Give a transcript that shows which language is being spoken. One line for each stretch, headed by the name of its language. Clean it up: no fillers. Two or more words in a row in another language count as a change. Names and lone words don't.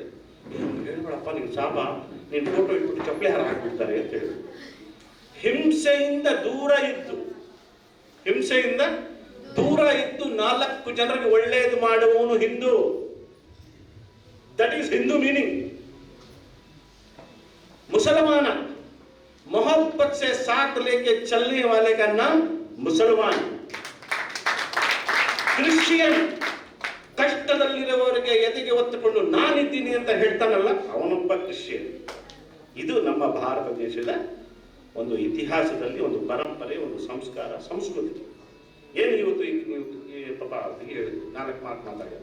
Kannada: ಹೇಳ್ಬೇಡಪ್ಪ ನೀನು ಸಾಬ, ನೀನು ಫೋಟೋ ಇಟ್ಬಿಟ್ಟು ಚಪ್ಪಲಿ ಹಾರ ಹಾಕ್ಬಿಡ್ತಾರೆ ಅಂತ ಹೇಳಿದ್ರು. ಹಿಂಸೆಯಿಂದ ದೂರ ಇದ್ದು 4 ಜನರಿಗೆ ಒಳ್ಳೆಯದು ಮಾಡುವವನು ಹಿಂದೂ.
English: that is Hindu meaning.
Hindi: मुसलमान मोहब्बत से साथ लेके चलने वाले का नाम मुसलमान.
Kannada: ಕ್ರಿಶ್ಚಿಯನ್ ಕಷ್ಟದಲ್ಲಿರುವವರಿಗೆ ಎದೆಗೆ ಒತ್ತುಕೊಂಡು ನಾನಿದ್ದೀನಿ ಅಂತ ಹೇಳ್ತಾನಲ್ಲ, ಅವನೊಬ್ಬ ಕ್ರಿಶ್ಚಿಯನ್. ಇದು ನಮ್ಮ ಭಾರತ ದೇಶದ ಒಂದು ಇತಿಹಾಸದಲ್ಲಿ ಒಂದು ಪರಂಪರೆ, ಒಂದು ಸಂಸ್ಕಾರ, ಸಂಸ್ಕೃತಿ. ಏನು ಇವತ್ತು ಈ ಪಾಪ ಹೇಳಿದ್ರು 4 ಮಾತು ಮಾತಾಡಿದ್ರು.